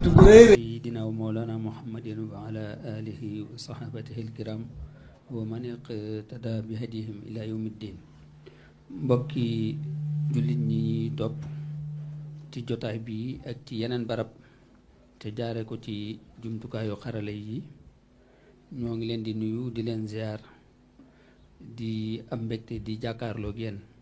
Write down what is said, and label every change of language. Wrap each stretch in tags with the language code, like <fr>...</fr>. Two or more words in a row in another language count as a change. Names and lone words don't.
<ar>سيدنا ومولانا محمد وعلى آله وصحابته الكرام ومن اقتدى بهديهم إلى يوم الدين.</ar> <wo>mbokki jullit ñi topp ci jotaay bi ak ci yeneen barab te jaare ko ci jumtukaayu xarala yi ñoo ngi leen di nuyu di leen ziar di am mbégte di jàkkaarloog yéen</wo>